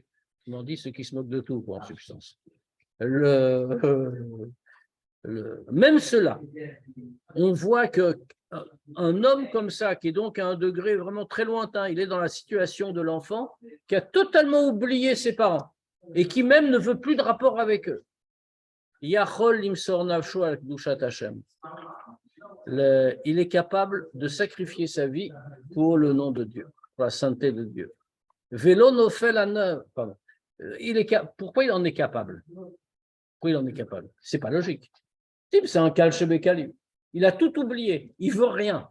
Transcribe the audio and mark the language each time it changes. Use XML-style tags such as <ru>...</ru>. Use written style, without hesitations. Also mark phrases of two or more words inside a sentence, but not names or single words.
<fr>On dit ceux qui se moquent de tout, quoi, en substance. Même cela, on voit qu'un homme comme ça, qui est donc à un degré vraiment très lointain, il est dans la situation de l'enfant, qui a totalement oublié ses parents et qui même ne veut plus de rapport avec eux.</fr> <he>יכול למסור נפשו על קדושת השם.</he> <fr>Il est capable de sacrifier sa vie pour le nom de Dieu, pour la sainteté de Dieu. Vélo nofel à pardon. Pourquoi il en est capable? Pourquoi il en est capable? C'est pas logique. C'est un</fr> <he>קל שבקלים.</he> <fr>Il a tout oublié. Il veut rien.</fr>